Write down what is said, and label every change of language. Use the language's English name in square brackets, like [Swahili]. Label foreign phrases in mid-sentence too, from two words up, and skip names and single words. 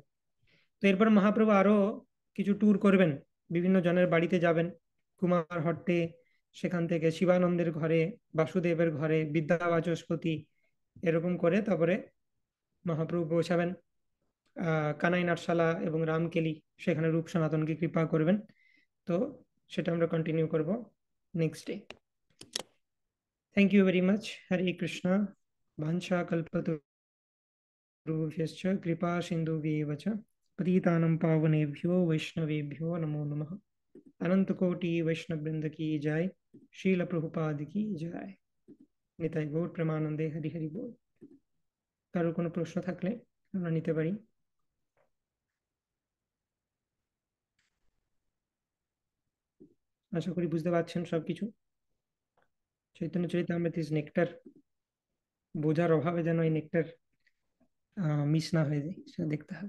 [Bangla] তো এরপর মহাপ্রভু আরো কিছু ট্যুর করবেন, বিভিন্ন জনের বাড়িতে যাবেন, কুমার হট্টে, সেখান থেকে শিবানন্দের ঘরে, বাসুদেবের ঘরে, বিদ্যা বাচস্পতি, এরকম করে তারপরে মহাপ্রভু পৌঁছাবেন কানাই নাটশালা এবং রামকেলি, সেখানে রূপ সনাতনকে কৃপা করবেন। তো সেটা আমরা কন্টিনিউ করব [English] next day. thank you very much. [Sanskrit] হরে কৃষ্ণ। বাঞ্ছা কল্পতরুভ্যশ্চ কৃপা সিন্ধুভ্যেব চ পতিতানাং पावनेभ्यो वैष्णवेभ्यो नमो नमः। [Hindi] अनंत कोटि वैष्णव वृंद की जय। शील प्रभुपाद की जय। [Bangla] নিতাই গৌর প্রেমানন্দে। হরি হরি বল। কারোর কোনো প্রশ্ন থাকলে আমরা নিতে পারি। আশা করি বুঝতে পারছেন সবকিছু। চৈতন্য চরিতামৃত [English] is nectar, [Bangla] বোঝার অভাবে যেন এই নেকটার মিস না হয়ে যায়, সেটা দেখতে হবে।